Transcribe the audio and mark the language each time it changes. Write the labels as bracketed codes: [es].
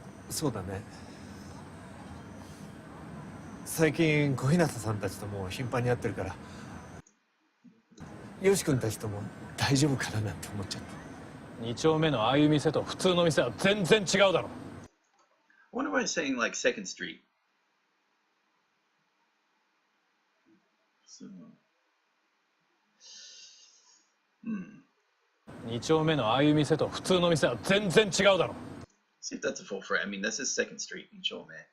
[ja] そうだね。最近小日向さんたちとも頻繁に会ってるから、よし君たちとも大丈夫かななんて思っちゃった。 2丁目のああいう店と普通の店は全然違うだろ。 [en] I wonder why he's saying like Second Street. So, [ja] 2丁目のああいう店と普通の店は全然違うだろ。 [en] see if that's a full phrase. I mean, this is Second Street in Chome.